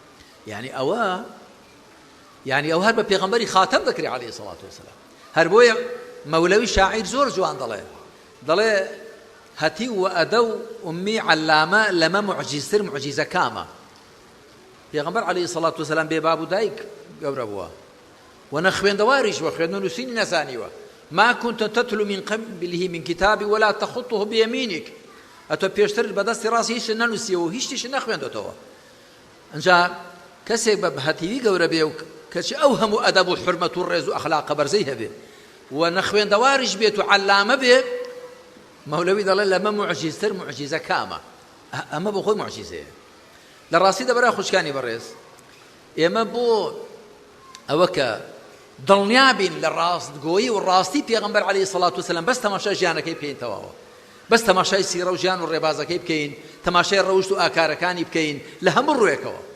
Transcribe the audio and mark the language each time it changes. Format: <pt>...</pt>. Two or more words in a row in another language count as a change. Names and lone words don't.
<ckb>یعنی ئەو هەر بە پێغەمبەری خاتەم دەکرێ</ckb> <ar>عەلەیهی سەڵات وەسەلام</ar> <ckb>هەر بۆیە مەولەوی شاعیر زۆر جوان دەڵێ هەتی و ئەدە و ئومی عەلامە لەمە معجیزتر معجیزە کامە پێغەمبەر</ckb> <ar>عەلەیهی سەڵات وەسەلام</ar> <ckb>بێ باب و دایک گەورە بووە و نەخوێندەواریش وە خوێندن و نووسینی نەزانیوە</ckb> <ar>ما كنت تتلو من قبله من كتاب ولا تخطه بيمينك</ar> <ckb>ئەتۆ پێشتر بەدەستی ڕاستی هیچ نەنووسیەوە هیچ شتیش نەخوێندەوە ئەنجا کەسێک بە هەتیوی گەورە بێ و کەچی ئەو هەموو ئەدەب و حورمەت و ڕێز و ئەخلاقە بەرزەی هەبێ و نەخوێندەواریش بێت و عەلامە بێ مەولەوی دەڵێ لەمە معجیزتر معجیزە کامە ئەمە بۆ خۆی معجیزەیە لە ڕاستی دەبەرە خوشکانی بەڕێز ئێمە بۆ ئەوە کە دڵنیابین لە ڕاستگۆیی و ڕاستی پێغەمبەر</ckb> <ar>عەلەیهی سەڵات وسەلام</ar> <ckb>بەس تەماشای ژیانەکەی بکەین تەواوە بەس تەماشای سیرە و ژیان و ڕێبازەکەی بکەین تەماشای ڕەوشت و ئاکارەکانی بکەین لە هەموو ڕوێکەوە</ckb>